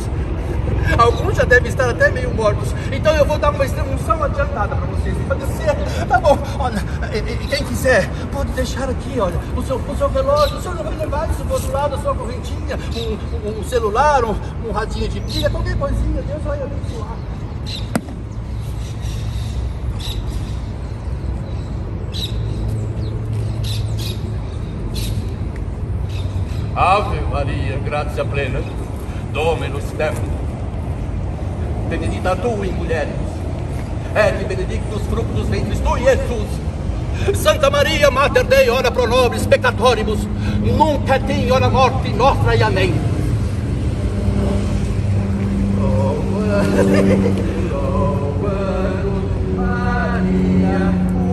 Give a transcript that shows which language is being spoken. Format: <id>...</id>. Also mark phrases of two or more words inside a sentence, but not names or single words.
<pt>Alguns já devem estar até meio mortos. Então eu vou dar uma extrema-unção adiantada para vocês. Pode ser? Tá bom. Olha, e quem quiser, pode deixar aqui, olha, o seu relógio. O senhor não vai levar isso do outro lado, a sua correntinha, um celular, um radinho de pilha, qualquer coisinha. Deus vai abençoar.</pt> <la>Ave Maria, gratia plena, Dominus tecum, benedicta tu in mulieribus, et benedictus fructus ventris tui, Iesus. Santa Maria, Mater Dei, ora pro nobis peccatoribus, nunc et in hora morti nostra,</la> <pt>amém. Maria.</pt>